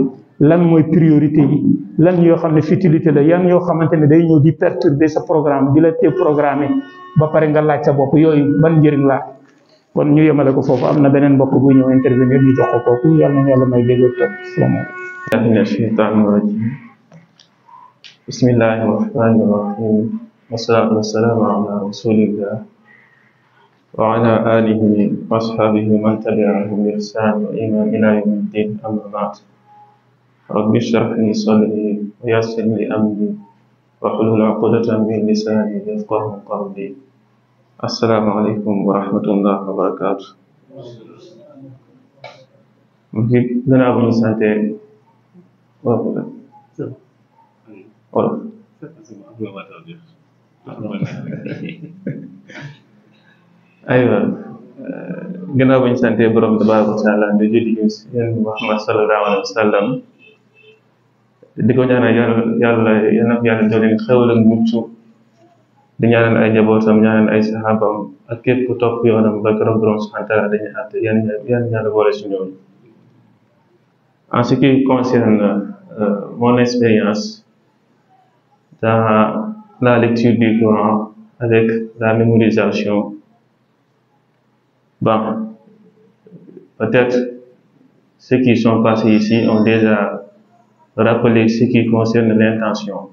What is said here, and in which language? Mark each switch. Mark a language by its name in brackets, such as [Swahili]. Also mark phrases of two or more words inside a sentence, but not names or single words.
[Wolof] lan mooy priorité yi lan yoo xam ne futilité la yan yoo xamante ne day ñëw di perturber sa programme di la te programmer ba pare nga laaj sa bopp yooyu ban njëriñ la. kon ñu yemale ko foofu am na beneen mbokk buy ñëw intervenir ñu jox ko kooku yàlla na yàlla may dégg toog salaamaaleykum. [Arabic] بسم الله الرحمن الرحيم والصلاة والسلام على رسول الله وعلى آله وأصحابه من تبعهم بإحسان وإيمان إلى يوم الدين. أما بعد، رب اشرح لي صدري ويسر لي أمري واحلل عقدة من لساني يفقهوا قولي. السلام عليكم ورحمة الله وبركاته. [Wolof] mungkin gannaaw bu ñu sante aywa gannaaw bu ñu sante borom [Arabic] تبارك و [Wolof] taala di julli yéen Muhammad [Arabic] صلى الله عليه وسلم [Wolof] di ko ñaanal yàlla doole xewal ak mucc di ñaanal ay njabootam ñaanal ay saxaabam ak képp ku topp yoonam ba keroog borom [Arabic] سبحانه وتعالى [Wolof] dañuy àtte yan ñaanal boole si ñoom. [French] En ce qui concerne mon expérience dans la lecture du Coran avec la mémorisation, bon, peut-être ceux qui sont passés ici ont déjà rappelé ce qui concerne l'intention.